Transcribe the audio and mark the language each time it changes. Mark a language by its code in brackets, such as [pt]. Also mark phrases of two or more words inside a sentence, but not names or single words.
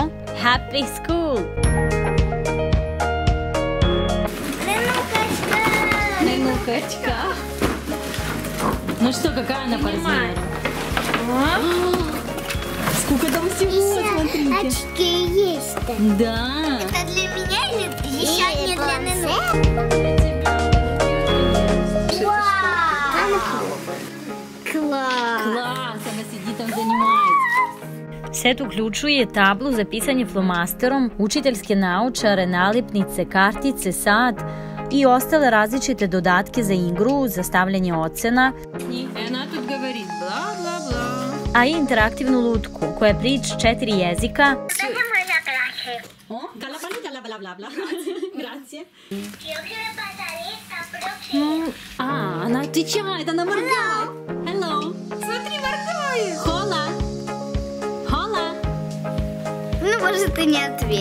[ru] Happy School! Ненукачка! Ну что, какая она по размеру? Сколько там всего, смотрите! Очки есть. Да! Это для меня или еще не для Ненуки? Класс! Класс! Она сидит там, занимается. [sr] Set uključuje tablu za pisanje flomasterom, učiteljske naočare, nalepnice, kartice, sat i ostale različite dodatke za igru, za stavljanje ocena, a i interaktivnu lutku koja priča 4 jezika. [ru] А, она отвечает, она моргает. Hello. Смотри, моргает. [es] Hola. Hola. [ru] Ну, может, ты не ответила.